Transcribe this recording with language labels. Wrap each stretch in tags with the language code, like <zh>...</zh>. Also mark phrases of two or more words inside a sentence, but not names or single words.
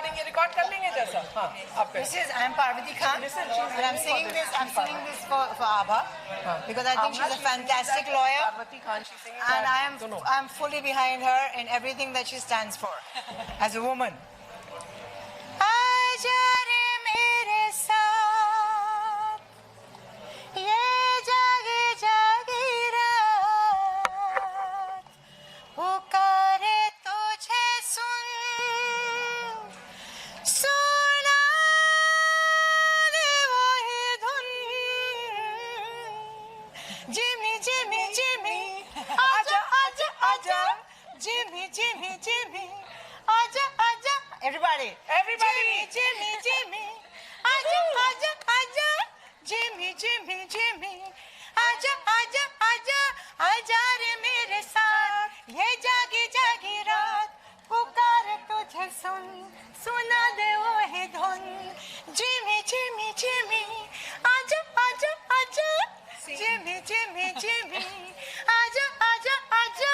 <hi>रिकॉर्ड कर लेंगे जैसा हाँ आप</hi> <en>This is I'm Parvati Khan and I'm singing this for Abha because I think she's a fantastic lawyer and I'm fully behind her in everything that she stands for as a woman.</en> <hi>आजा रे मेरे साथ ये जागी जागी रात पुकारे तुझे सुन सुना दे वही धुन Jimmy Jimmy Jimmy aja aja aja Jimmy Jimmy Jimmy aja aja everybody Jimmy Jimmy आजा आजा आजा Jimmy Jimmy Jimmy आजा आजा आजा आजा रे मेरे साथ ये जागी जागी रात पुकार तुझे सुना दे वो है धुन Jimmy Jimmy Jimmy आजा आजा आजा Jimmy Jimmy Jimmy आजा आजा आजा</hi>